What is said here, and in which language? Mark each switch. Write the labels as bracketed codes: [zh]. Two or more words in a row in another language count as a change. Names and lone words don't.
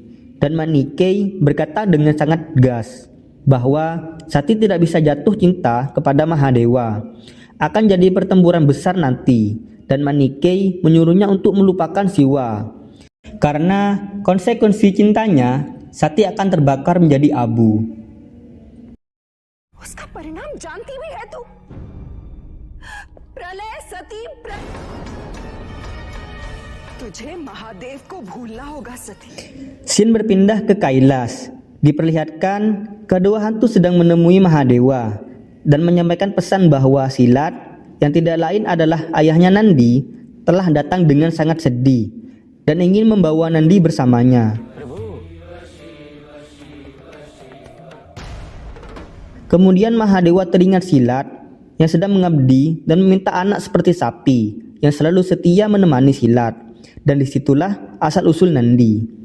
[id] Dan Manike berkata dengan sangat tegas bahwa Sati tidak bisa jatuh cinta kepada Mahadewa. Akan jadi pertempuran besar nanti, dan Manike menyuruhnya untuk melupakan Siwa. Karena konsekuensi cintanya, Sati akan terbakar menjadi abu. [hi] उसका परिणाम जानती भी है तू. प्रलय सती तुझे महादेव को भूलना होगा सती. [id] Scene berpindah ke Kailas. Diperlihatkan kedua hantu sedang menemui Mahadewa dan menyampaikan pesan bahwa Silat yang tidak lain adalah ayahnya Nandi telah datang dengan sangat sedih dan ingin membawa Nandi bersamanya. Kemudian Mahadewa teringat Silat yang sedang mengabdi dan meminta anak seperti sapi yang selalu setia menemani Silat. Dan disitulah asal-usul Nandi.